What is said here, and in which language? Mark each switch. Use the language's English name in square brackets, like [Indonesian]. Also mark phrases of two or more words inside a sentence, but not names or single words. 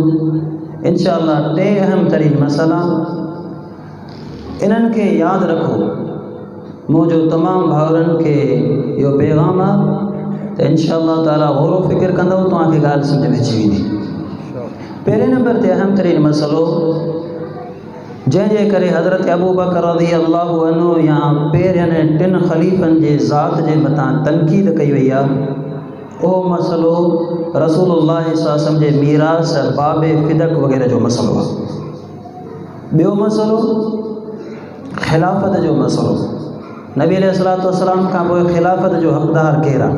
[Sindhi] इंशाअल्लाह टे अहम तरीन मसइला, इन्हनि खे यादि रखो। मुंहिंजो तमामु भाउरनि खे इहो पैगाम आहे त [Arabic] إن شاء الله تعالى [Sindhi] गौर फ़िक्र कंदव, तव्हांखे ॻाल्हि सम्झ में अची वेंदी। पहिरें नंबर ते अहम तरीन मसइलो जंहिंजे करे हज़रत अबू बकर [Arabic] رضي الله عنه [Sindhi] या पहिरियनि टिन ख़लीफ़नि जे ज़ात जे मथां तनक़ीद कई वई आहे, उहो मसइलो रसूलुल्लाह [Arabic] صلى الله عليه وسلم [Sindhi] जे मीरास, बाबे फ़िदक वग़ैरह जो मसइलो आहे। ॿियो मसइलो ख़िलाफ़त जो मसइलो, नबी [Arabic] عليه الصلاة والسلام [Sindhi] खां पोइ ख़िलाफ़त जो हक़दार केरु आहे।